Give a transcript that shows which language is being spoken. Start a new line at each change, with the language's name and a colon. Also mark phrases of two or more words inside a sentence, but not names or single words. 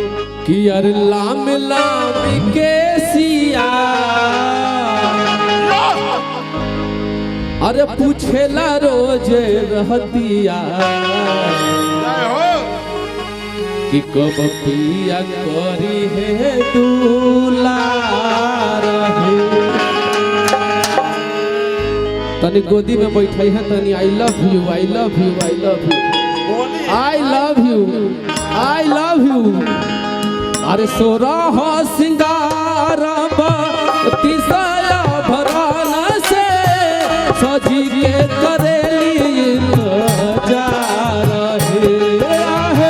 Bhojpuri: कि अरे लाम लाम के सिया अरे पूछेला रोज रहतिया कि कब पिया करी है दुलार है। तनी गोदी में बैठाई है तनी
English: I love you I love you I love you I love you I love you.
Bhojpuri: अरे 16 सिंगार 32 भरान से सजी के करेली इंतजार है।